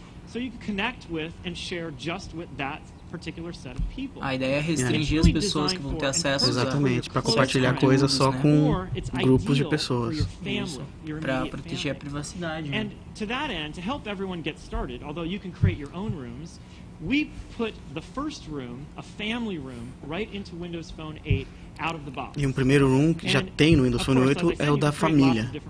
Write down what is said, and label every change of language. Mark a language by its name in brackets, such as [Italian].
[English] So you can connect with and share just with that particular set of people. [Portuguese] A ideia é restringir as pessoas que vão ter acesso. Exatamente, para compartilhar coisas só com grupos de pessoas. Isso, para proteger a privacidade. [English] And to that end, to help everyone get started, although you can create your own rooms, we put the first room, a family room, right into Windows Phone 8 out of the box. [Portuguese] E um primeiro room que já tem no Windows Phone 8 é o da família.